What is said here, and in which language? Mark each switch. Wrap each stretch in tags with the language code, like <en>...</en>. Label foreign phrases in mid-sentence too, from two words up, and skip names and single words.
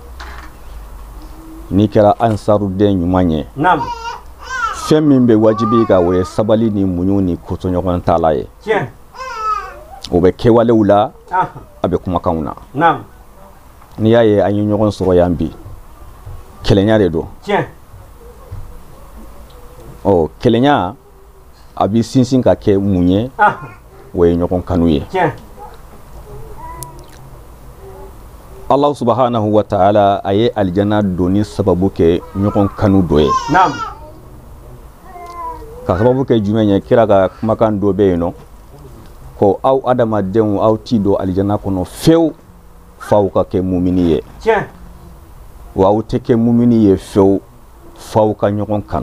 <bm>n'i kɛra Ansaru den ɲuman ye fɛn min bɛ wajibi ka o ye sabali ni muɲu ni kotoɲɔgɔn tala ye o bɛ kɛwalew la a bɛ kumakanw na n'i y'a ye an ye ɲɔgɔn sɔrɔ yan bi kelenya de don kelenya a bɛ sinsin ka kɛ mun ye o ye ɲɔgɔn kanu ye</bm> <ar>الله سبحانه وتعالى</ar> <bm>aye aljanna doni sababu ke ɲɔgɔn kanu dɔ ye. Naam. Ka sababu ke jumɛn ye kira ka kumakan dɔ bɛ yen nɔ ko aw adamadenw aw ti don aljanna kɔnɔ fewu f'aw ka kɛ mumini ye. Tiɲɛ. Wa aw tɛ kɛ mumini ye fewu f'aw ka ɲɔgɔn kanu.</bm>